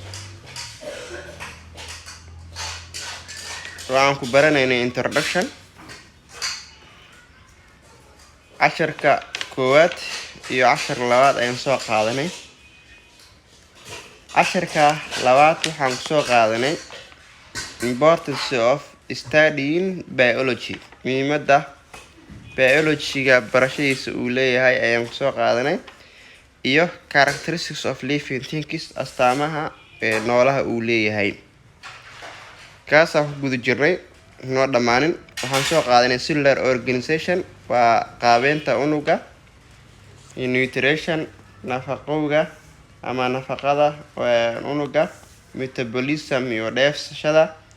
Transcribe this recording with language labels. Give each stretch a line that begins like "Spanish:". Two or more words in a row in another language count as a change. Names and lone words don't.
Somali: Waxaan ku baranaynay introduction. Casharka koowaad iyo cashar labaad ayaan soo qaadanay. casharka labaad waxaan ku soo qaadanay
English: importance of studying biology.
Somali: Muhiimadda biology-ga barashadiisa uu leeyahay ayaan ku soo qaadanay iyo
English: characteristics of living things,
Somali: astaamaha noolaha uu leeyahay. Kaasaan ku guda jirnay noo dhammaanin. Waxaan soo qaadanay
English: cellular organization,
Somali: waa qaabeynta unugga, iyo nutrition, nafaqowga ama nafaqada unugga, metabolism iyo dheefsashada.